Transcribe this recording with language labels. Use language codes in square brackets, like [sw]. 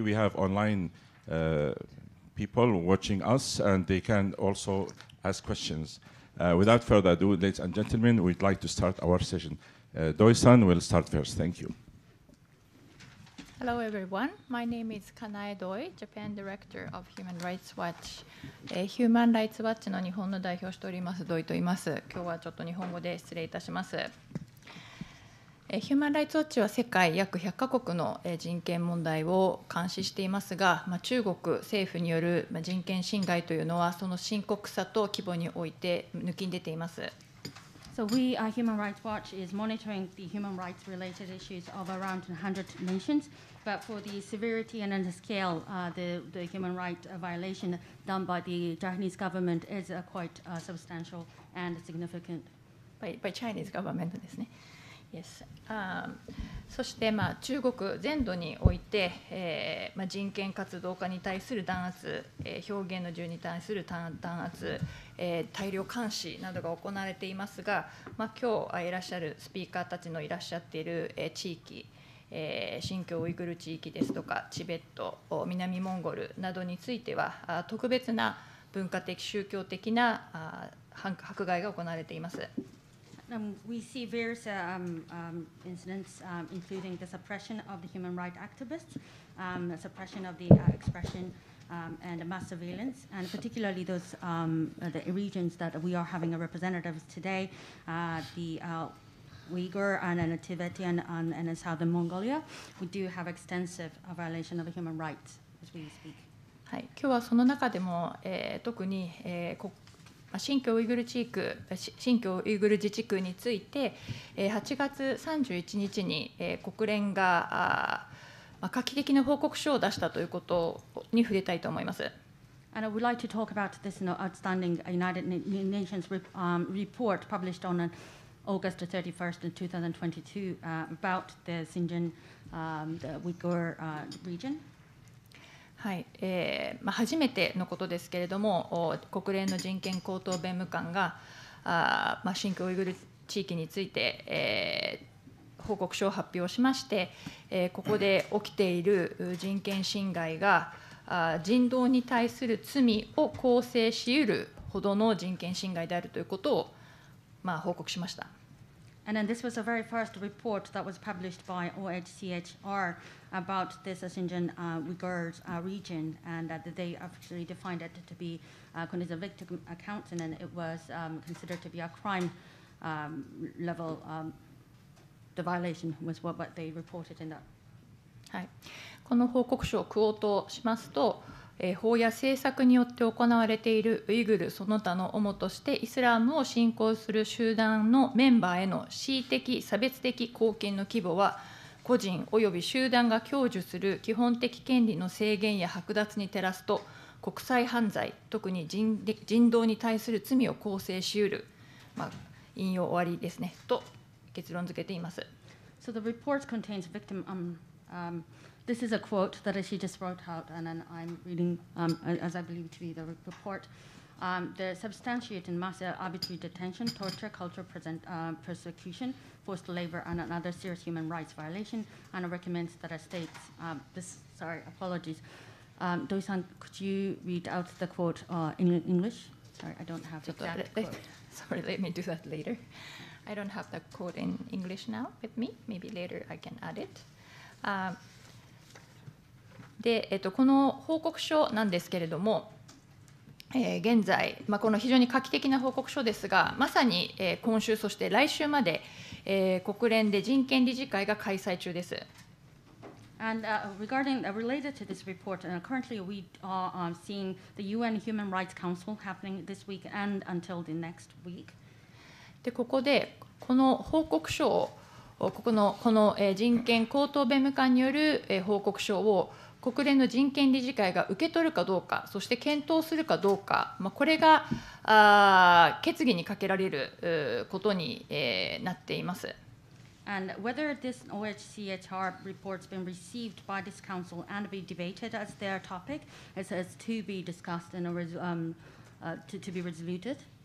[en] We have online people watching us, and they can also ask questions. Without further ado, ladies and gentlemen, we'd like to start our session. Doi-san will start first. Thank you. Hello, everyone. My name is Kanae Doi, Japan Director of Human Rights Watch. [ja] Human Rights Watch の日本の代表をしておりますドイと言います。今日はちょっと日本語で失礼いたします。ヒューマン・ライツ・ウォッチは世界約100カ国の人権問題を監視していますが、中国政府による人権侵害というのはその深刻さと規模において抜きん出ています。 [en] So we, Human Rights Watch, is monitoring the human rights related issues of around 100 nations, but for the severity and the scale, the human rights violation done by the Japanese government is quite substantial and significant. By Chinese government [ja] ですね。 [en] Yes. [ja] そして中国全土において、人権活動家に対する弾圧、表現の自由に対する弾圧、大量監視などが行われていますが、今日いらっしゃるスピーカーたちのいらっしゃっている地域、新疆ウイグル地域ですとかチベット、南モンゴルなどについては特別な文化的宗教的な迫害が行われています。 [en] We see various incidents, including the suppression of the human rights activists, the suppression of the expression, and mass surveillance, and particularly those the regions that we are having a representative today, the Uyghur and Tibetan and Southern Mongolia. We do have extensive violation of human rights as we speak. [ja] はい、今日はその中でも、特に、新疆ウイグル自治区について、8月31日に、国連が画期的な報告書を出したということに触れたいと思います。 [en] And I would like to talk about this outstanding United Nations report published on August 31st, 2022, about the Xinjiang, the Uyghur region. [ja] はい、初めてのことですけれども、国連の人権高等弁務官が新疆ウイグル地域について、報告書を発表しまして、ここで起きている人権侵害が人道に対する罪を構成し得るほどの人権侵害であるということを、報告しました。 [en] And then this was the very first report that was published by OHCHR about this Xinjiang Uyghurs region, and that they actually defined it to be as a victim account, and then it was considered to be a crime level. The violation was what they reported in that. [ja] はい、この報告書をクオートしますと、法や政策によって行われているウイグルその他の主としてイスラムを信仰する集団のメンバーへの恣意的差別的貢献の規模は個人および集団が享受する基本的権利の制限や剥奪に照らすと国際犯罪、特に人道に対する罪を構成しうる、引用終わりですねと結論付けています。 [en] So the report contains victim This is a quote that she just wrote out, and then I'm reading, as I believe to be the report. the substantiate and mass arbitrary detention, torture, cultural persecution, forced labor, and another serious human rights violation, and recommends that states, apologies. Doi-san, could you read out the quote in English? Sorry, I don't have the exact quote. Sorry, let me do that later. I don't have the quote in English now with me. Maybe later I can add it. [ja] で、この報告書なんですけれども、現在、この非常に画期的な報告書ですが、まさに、今週、そして来週まで、国連で人権理事会が開催中です。 [en] And related to this report, currently we are seeing the UN Human Rights Council happening this week and until the next week. [ja] で、ここで、この報告書を、この人権高等弁務官による報告書を国連の人権理事会が受け取るかどうか、そして検討するかどうか、これが決議にかけられることになっています。 [en] And whether this OHCHR report's been received by this council and be debated as their topic is to be discussed and to be resoluted.